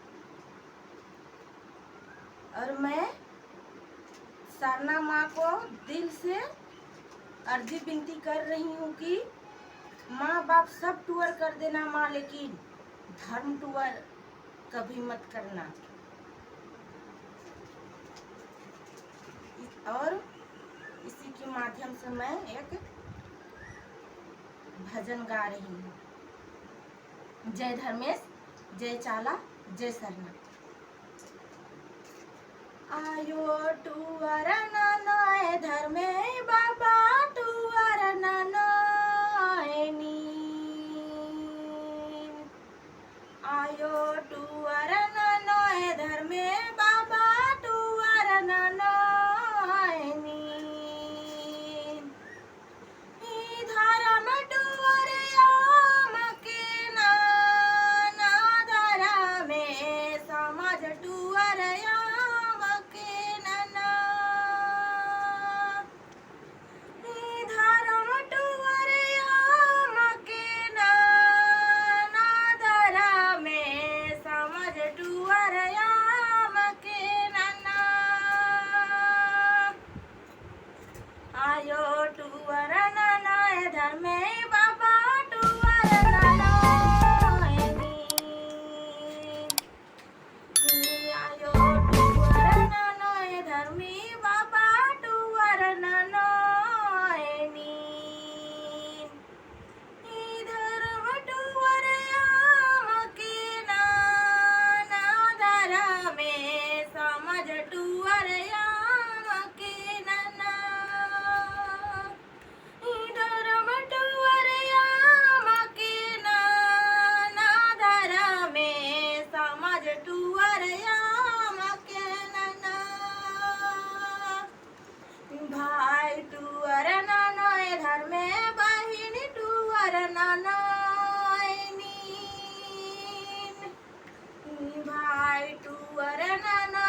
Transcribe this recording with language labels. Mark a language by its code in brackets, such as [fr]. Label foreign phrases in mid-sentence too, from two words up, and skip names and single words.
[hi] और मैं सरना माँ को दिल से अर्जी विनती कर रही हूँ कि माँ बाप सब टूर कर देना माँ, लेकिन धर्म टूर कभी मत करना। और इसी के माध्यम से मैं एक भजन गा रही हूँ। जय धर्मेश, जय चाला, जय सरना। [kru] आयो टूअर ननोय धर्मे बाबा, टूअर ननोय नीन। आयो टूअर ननोय धर्मे बाबा, टूअर ननोय नीन। ई धर्म टूअर याम के ना धर्मे समाज टूअर याम के ना। ई धर्म टूअर याम के ना धर्मे समाज टूअर याम के ना। आयो टूअर ननोय धर्मे बाबा, टूअर ननोय नीन। आयो टूअर ननोय धर्मे बाबा, टूअर ननोय नीन। ई धर्म टूअर याम के ना धर्मे समझ टूअर याम के ना। ई धर्म टूअर याम के ना धर्मे समझ टूअर याम के ना। भाई टूअर ननोय धर्मे, बहिन टूअर ननोय नीन। भाई टूअर